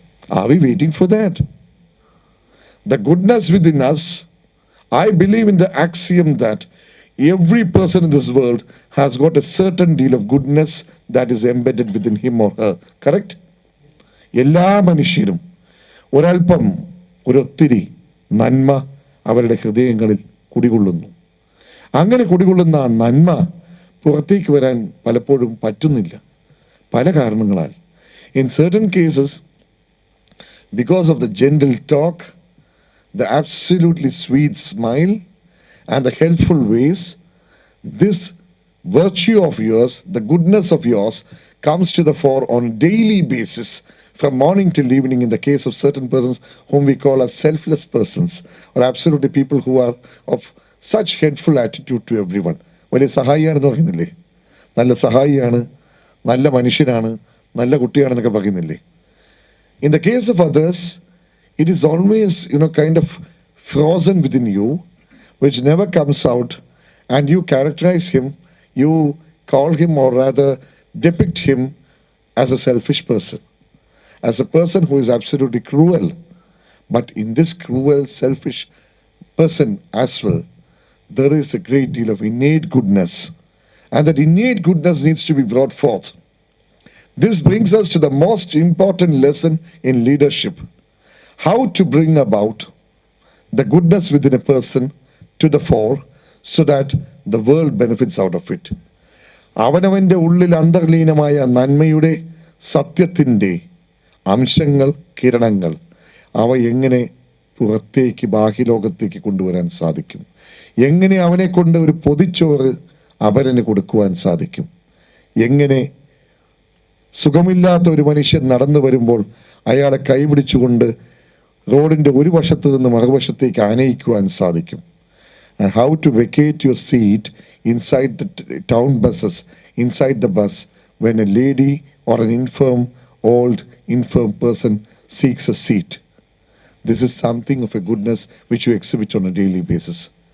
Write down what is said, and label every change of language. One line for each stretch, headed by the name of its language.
English: Are we waiting for that? The goodness within us, I believe in the axiom that every person in this world has got a certain deal of goodness that is embedded within him or her. Correct?
Malayalam: എല്ലാ മനുഷ്യരും ഒരൽപ്പം ഒരൊത്തിരി നന്മ അവരുടെ ഹൃദയങ്ങളിൽ കുടികൊള്ളുന്നു. അങ്ങനെ കുടികൊള്ളുന്ന ആ നന്മ പുറത്തേക്ക് വരാൻ പലപ്പോഴും പറ്റുന്നില്ല, പല കാരണങ്ങളാൽ.
English: In certain cases, because of the gentle talk, the absolutely sweet smile, and the helpful ways, this virtue of yours, the goodness of yours, comes to the fore on a daily basis, from morning till evening, in the case of certain persons whom we call as selfless persons, or absolutely people who are of such helpful attitude to everyone.
Malayalam: വലിയ സഹായിയാണെന്ന് പറയുന്നില്ലേ, നല്ല സഹായിയാണ്, നല്ല മനുഷ്യനാണ്, നല്ല കുട്ടിയാണെന്നൊക്കെ പറയുന്നില്ലേ.
English: In the case of others, it is always, kind of frozen within you, which never comes out, and you characterize him, you call him, or rather depict him as a selfish person, as a person who is absolutely cruel. But in this cruel, selfish person as well, there is a great deal of innate goodness, and that innate goodness needs to be brought forth. This brings us to the most important lesson in leadership: how to bring about the goodness within a person to the fore so that the world benefits out of it.
Malayalam: അവനവൻ്റെ ഉള്ളിൽ അന്തർലീനമായ നന്മയുടെ സത്യത്തിൻ്റെ അംശങ്ങൾ, കിരണങ്ങൾ, അവ എങ്ങനെ പുറത്തേക്ക് ബാഹ്യലോകത്തേക്ക് കൊണ്ടുവരാൻ സാധിക്കും? എങ്ങനെ അവനെ കൊണ്ട് ഒരു പൊതിച്ചോറ് അവരന് കൊടുക്കുവാൻ സാധിക്കും? എങ്ങനെ സുഖമില്ലാത്ത ഒരു മനുഷ്യൻ നടന്നു വരുമ്പോൾ അയാളെ കൈപിടിച്ചുകൊണ്ട് റോഡിൻ്റെ ഒരു വശത്ത് നിന്ന് മറുവശത്തേക്ക് ആനയിക്കുവാൻ സാധിക്കും?
English: And how to vacate your seat inside the town buses, inside the bus, when a lady or an old infirm person seeks a seat. This is something of a goodness which you exhibit on a daily basis.